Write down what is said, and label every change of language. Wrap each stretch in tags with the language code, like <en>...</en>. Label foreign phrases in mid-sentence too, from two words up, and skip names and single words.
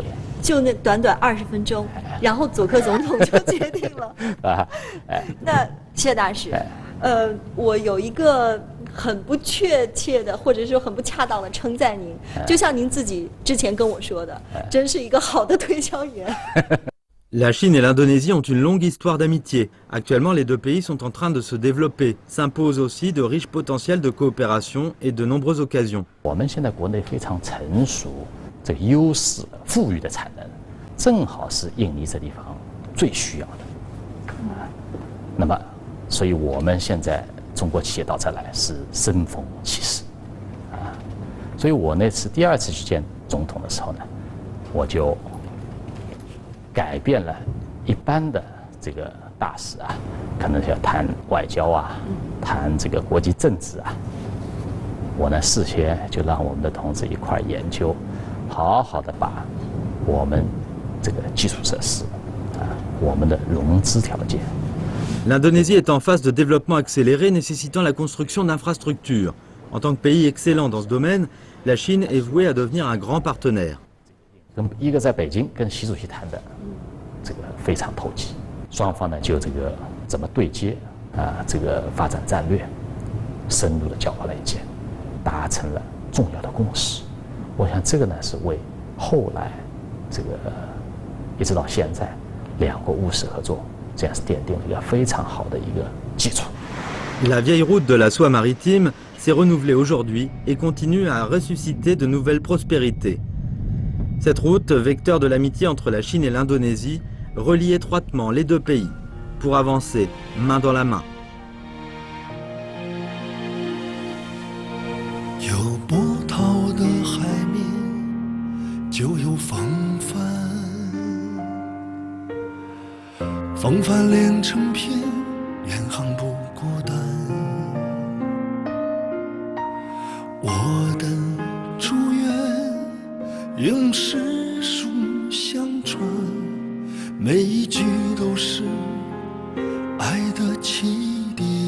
<zh>就那短短20分钟，然后佐克总统就决定了啊。那谢大使，我有一个很不确切的，或者说很不恰当的称赞您，就像您自己之前跟我说的，真是一个好的推销员。</zh> <fr>La Chine et l'Indonésie ont une longue histoire d'amitié. Actuellement, les deux pays sont en train de se développer. S'imposent aussi de riches potentiels de coopération et de nombreuses occasions.</fr> <zh>我们现在国内非常成熟，这个优势富裕的产能，正好是印尼这地方最需要的。那么，所以我们现在中国企业到这来是生逢其时啊。所以我那次第2次去见总统的时候呢，我就改变了一般的这个大使啊，可能要谈外交啊，谈这个国际政治啊。我呢事先就让我们的同志一块研究，好好的把我们这个基础设施啊，我们的融资条件。</zh> <fr>L'Indonésie est en phase de développement accéléré nécessitant la construction d'infrastructures. En tant que pays excellent dans ce domaine, la Chine est vouée à devenir un grand partenaire.</fr> <zh>一个在北京跟习主席谈的，这个非常投机，双方呢就这个怎么对接啊，这个发展战略，深入的交换了意见，达成了重要的共识。我想这个呢是为后来这个一直到现在两国务实合作，这样是奠定了一个非常好的一个基础。</zh> <fr>La vieille route de la soie maritime s'est renouvelée aujourd'hui et continue à ressusciter de nouvelles prospérités. Cette route, vecteur de l'amitié entre la Chine et l'Indonésie, relie étroitement les deux pays pour avancer main dans la main.</fr> <zh>有波涛的海面，就有丰风帆连成片，远航不孤单。我的祝愿用诗书相传，每一句都是爱的起点。</zh>